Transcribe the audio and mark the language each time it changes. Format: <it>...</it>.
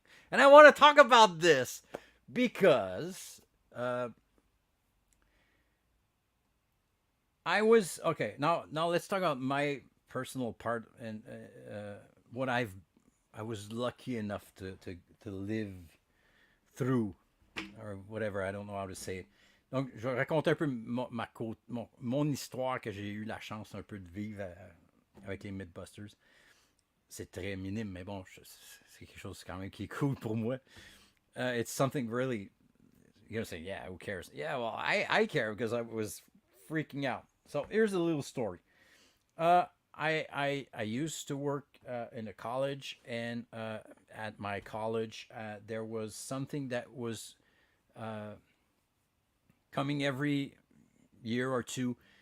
<en>And I want to talk about this because I was okay. Now let's talk about my personal part and what I was lucky enough to live through, or whatever. I don't know how to say it.</en> <fr>Donc, je vais raconter un peu mon histoire que j'ai eu la chance un peu de vivre avec les Mythbusters. C'est très minime, mais bon, c'est quelque chose quand même qui est cool pour moi.</fr> <en>It's something really, you're gonna say, yeah, who cares? Yeah, well, I care because I was freaking out. So here's a little story. I used to work in a college, and at my college, there was something that was coming every year or two.</en>